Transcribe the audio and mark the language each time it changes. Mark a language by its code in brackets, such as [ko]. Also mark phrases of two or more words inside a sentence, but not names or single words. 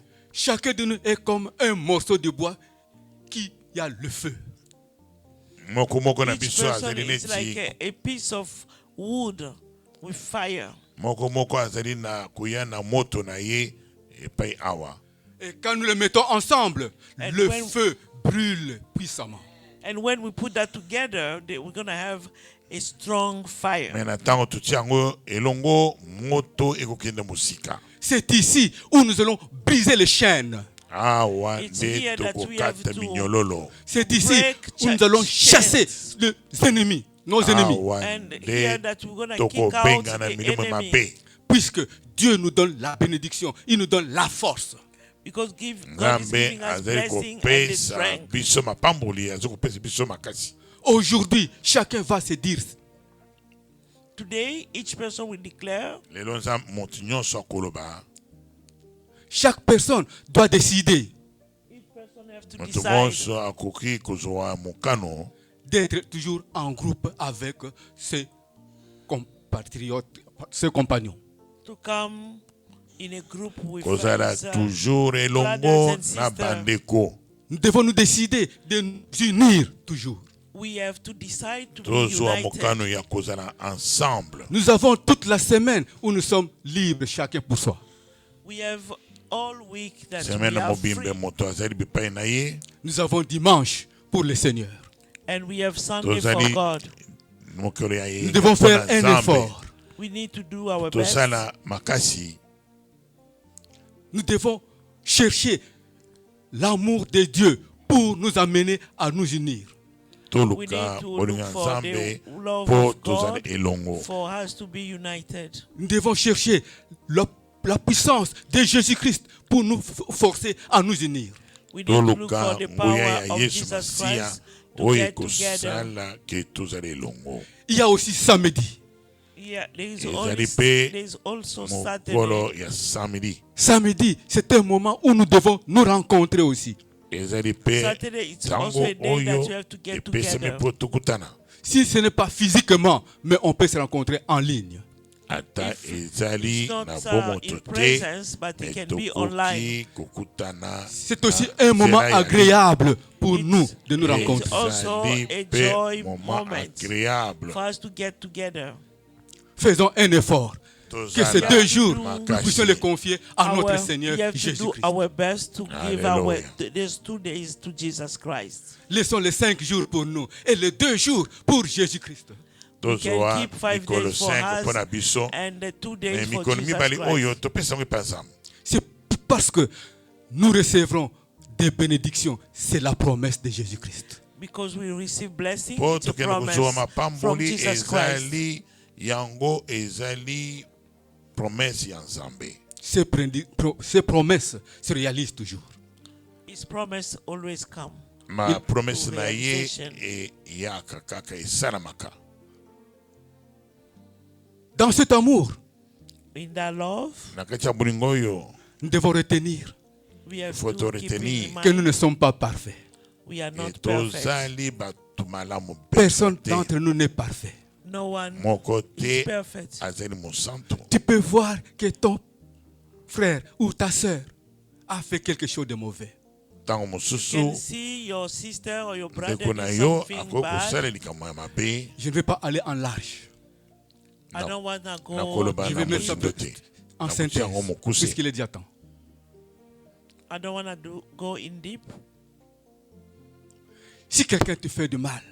[fr] Chacun de nous est comme un morceau de bois qui a le feu. [ln] Moko moko na [en] Each [ln] biso [en] person [ln] azali [en] is like [ln] neti [en] a piece of wood with fire. [ln] moko moko azali na kuya na moto na ye epai awa. [fr] Et quand nous les mettons ensemble, [en] And [fr] le [en] when- [fr] feu brûle puissamment. [en] And when we put that together, we're going to have a strong fire. [ln] Me na ntango totia yango elongo moto ekokende mosika. [fr] C'est ici où nous allons briser les chaînes. [ln] Awa [en] It's [ln] nde [en] here that we have [ln] tokokata [en] to [ln] minyololo. [fr] C'est ici [en] break [fr] où nous allons [en] chains. [fr] chasser les ennemis, nos ennemis. [ln] Awa [en] And here [ln] nde [en] that we're going to kick out [ln] tokobenga na [en] the [ln] milimo [en] enemy. [ln] mabe. [fr] Puisque Dieu nous donne la bénédiction, il nous donne la force. [en] Because God is [ln] Nzambe [en] giving us [ln] azali [en] blessing and the [ln] kopesa [en] strength. [ln] biso mapamboli azali kopesa biso makasi. [fr] Aujourd'hui, chacun va se dire, [en] Today, each person will declare, [ln] Lelo nza moto nyonso akoloba. [fr] chaque personne doit décider [en] each person have to [ln] Moto [en] decide [ln] nyonso akoki kozwa mokano [fr] d'être toujours en groupe avec ses compatriotes, ses compagnons. [en] to come in a group with [ln] kozala [en] his, [ln] toujours elongo [en] brothers and [ln] na [en] sisters. [ln] bandeko. [fr] Nous devons nous décider de nous unir toujours. [en] We have to decide to be [ln] Tozwa [en] united. [ln] mokano ya kozala ensemble. [fr] Nous avons toute la semaine où nous sommes libres, chacun pour soi. [en] We have all week that [ln] Semaine [en] we are [ln] mobimbe [en] free. [ln] moto azali bipai na ye. [fr] Nous avons dimanche pour le Seigneur. [en] And we have Sunday for [ln] Tozali [en] God. [ln] mokolo ya ye. [fr] Nous devons faire [ln] mpona [fr] un [ln] Nzambe. [fr] effort. [en] We need to do our best. [ln] Tosala makasi. [fr] Nous devons chercher l'amour de Dieu pour nous amener à nous unir. [en] We [ln] Toluka [en] need to [ln] bolinga [en] look for [ln] Nzambe [en] the love [ln] po [en] of [ln] tozala [en] God [ln] elongo. [en] for us to be united. [fr] Nous devons chercher la puissance de Jésus-Christ pour nous forcer à nous unir. [en] We need to look [ln] Toluka [en] for the [ln] nguya [en] power [ln] ya [en] of [ln] Yesu [en] Jesus [ln] Masiya [en] Christ to [ln] oyo [en] get together. [ln] ekosala ke tozala elongo. [fr] Il y a aussi samedi. [en] Yeah, there is [ln] Ezali pe [en] also [ln] mokolo [en] Saturday. [ln] ya samedi. [fr] Samedi, c'est un moment où nous devons nous rencontrer aussi. [ln] Ezali pe [en] Saturday, it's [ln] ntango [en] also a day that [ln] oyo [en] you have to get [ln] epesami [en] together. [ln] po tokutana. [fr] Si ce n'est pas physiquement, mais on peut se rencontrer en ligne. [ln] Ata [en] If [ln] ezali [en] It's not [ln] na [en] in [ln] bomoto te [en] presence, but [ln] me [en] it can be online. [ln] tokoki kokutana. [fr] C'est aussi [ln] na [fr] un moment [ln] nzela ya [fr] agréable pour nous de nous [en] It's [fr] rencontrer. [en] also [ln] Ezali [en] a [ln] pe [en] joy [ln] moment [en] moment [ln] agréable. [en] for us to get together. [fr] Faisons un effort. Que ces [ln] Tozala [fr] 2 jours, [ln] makasi. [fr] nous puissions les confier à notre [en] We [fr] Seigneur [en] have to do [fr] Jésus-Christ. [en] our best to give Hallelujah. these 2 days to Jesus Christ. [fr] Laissons les 5 jours pour nous et les 2 jours pour Jésus-Christ. [en] We can [ln] tozwa [en] keep 5 [ln] mikolo [en] days for [ln] 5 mpo na [en] us [ln] biso [en] and the 2 [ln] me [en] days for [ln] mikolo [en] Jesus [ln] mibale oyo [en] Christ. [ln] topesa yango epa nzambe. [fr] C'est parce que nous recevrons des bénédictions. C'est la promesse de Jésus-Christ. [en] Because we receive blessing, [ln] Po [en] it's a [ln] tokende kozwa [en] promise from [ln] mapamboli [en] Jesus Christ. [ln] ezali yango ezali promese ya nzambe. [fr] Ces promesses se réalisent toujours. [en] His promise always come. [ln] Ma promese na ye [en] realization. [ln] eyaka kaka esalamaka. [fr] Dans cet amour, [en] In that love, [ln] Na kati ya bolingo oyo [fr] nous devons retenir [en] we have [fr] faut [en] to [ln] te [en] keep [fr] retenir [en] in [fr] que nous [en] mind [fr] ne sommes pas parfaits. [en] we are not perfect. [ln] tozali bato malamu [fr] Personne [ln] te. [fr] d'entre nous n'est parfait. [en] No one [ln] Moko [en] is [ln] te [en] perfect. [ln] azali mosantu. [fr] Tu peux voir que ton frère ou ta sœur a fait quelque chose de mauvais. [ln] Ntango [en] You [ln] mosusu [en] can see your sister or your brother [ln] ndeko na [en] do [ln] yo [en] something [ln] akoki [en] bad. [ln] kosala likambo ya mabe. [fr] Je ne vais pas aller en large, [en] I don't want to go [ln] nakoloba [fr] Je [ln] na [fr] vais mettre ça [ln] mozindo te. [fr] en [ln] Nakutia [fr] synthèse, [ln] yango mokuse. [fr] puisqu'il est déjà temps. [en] I don't want to go in deep. [fr] Si quelqu'un te fait du mal,